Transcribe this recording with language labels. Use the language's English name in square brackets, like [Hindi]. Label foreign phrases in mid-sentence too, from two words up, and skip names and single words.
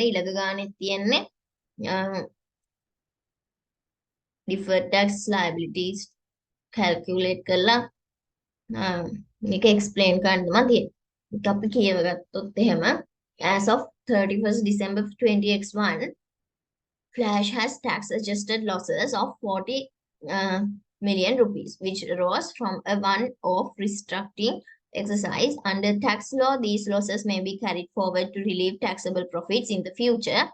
[Sinhala] ඊළඟ ගානේ තියෙන්නේ [English] deferred tax liabilities calculate [Sinhala] කරලා මේක explain කරන්නම තියෙන්නේ. ඒක අපි කියවගත්තොත් එහෙම [English] as of 31st December 20x1 Flash has tax adjusted losses of 40 million rupees, which arose from a one-off restructuring exercise. Under tax law, these losses may be carried forward to relieve taxable profits in the future.